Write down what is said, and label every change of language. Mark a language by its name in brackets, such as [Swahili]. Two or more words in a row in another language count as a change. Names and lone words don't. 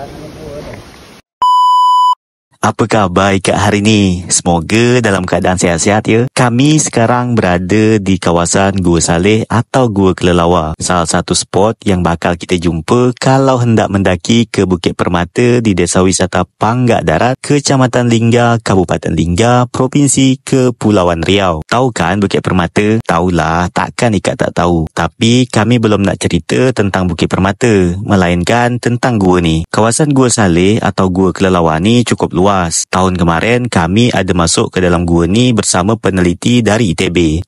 [Malay] Apa khabar ikat hari ni? Semoga dalam keadaan sihat-sihat ya. Kami sekarang berada di kawasan Gua Saleh atau Gua Kelelawar. Salah satu spot yang bakal kita jumpa kalau hendak mendaki ke Bukit Permata di Desa Wisata Panggak Darat, Kecamatan Linggar, Kabupaten Linggar, Provinsi Kepulauan Riau. Tahu kan Bukit Permata? Tahulah, takkan ikat tak tahu. Tapi kami belum nak cerita tentang Bukit Permata, melainkan tentang gua ni. Kawasan Gua Saleh atau Gua Kelelawar ni cukup luas. Tahun kemarin kami ada masuk ke dalam gua ni bersama peneliti dari ITB.